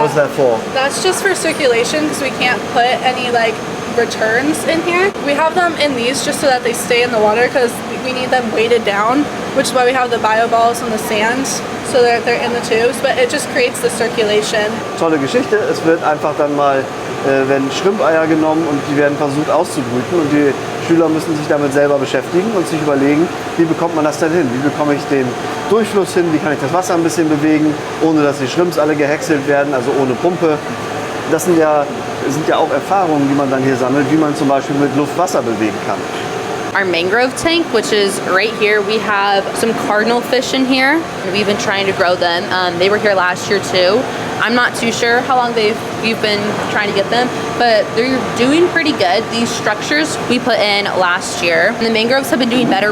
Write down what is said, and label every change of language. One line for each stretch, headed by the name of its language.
English: What's that for? That's just for circulation because we can't put any like returns in here. We have them in these just so that they stay in the water because we need them weighted down, which is why we have the bio balls on the sand so that they're in the tubes, but it just creates the circulation.
German: Tolle Geschichte. Es wird einfach dann mal, werden Schrimpeier genommen und die werden versucht auszubrüten und die Schüler müssen sich damit selber beschäftigen und sich überlegen, wie bekommt man das denn hin? Wie bekomme ich den Durchfluss hin? Wie kann ich das Wasser ein bisschen bewegen, ohne dass die Shrimps alle gehäckselt werden, also ohne Pumpe? Das sind ja auch Erfahrungen, die man dann hier sammelt, wie man zum Beispiel mit Luft Wasser bewegen kann.
English: Our mangrove tank, which is right here, we have some cardinal fish in here. We've been trying to grow them. They were here last year too. I'm not too sure how long we've been trying to get them, but they're doing pretty good. These structures we put in last year, and the mangroves have been doing better.